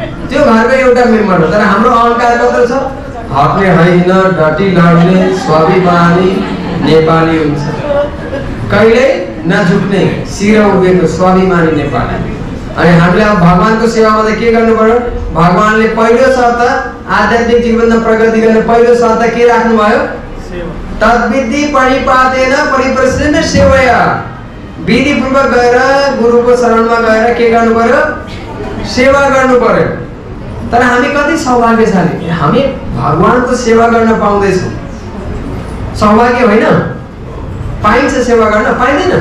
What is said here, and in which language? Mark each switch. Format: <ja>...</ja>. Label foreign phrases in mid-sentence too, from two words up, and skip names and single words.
<ne>त्यो घरको एउटा मेम्बर हो। तर हाम्रो अहंकार कत्रो छ? हट्ने होइन, डटी लड्ने, स्वाभिमानी नेपाली हुन्छ, कहिल्यै नझुक्ने, शिर उभिएको स्वाभिमानी नेपाली। अनि हामीले अब भगवानको सेवामा त के गर्नु पर्यो? भगवानले पहिलो शर्त आध्यात्मिक जीवनमा प्रगति गर्ने पहिलो शर्त के राख्नु भयो?</ne> <sa>तद्विधि परिपादेन परिप्रश्नेन सेवया।</sa> <ne>विधिपूर्वक गएर गुरुको शरणमा गएर के गर्नु पर्यो? सेवा गर्नु पर्यो। तर हामी कति सौभाग्यशाली, हामी भगवानको सेवा गर्न पाउँदैछौँ। सौभाग्य होइन? पाइन्छ सेवा गर्न? पाइँदैन।</ne>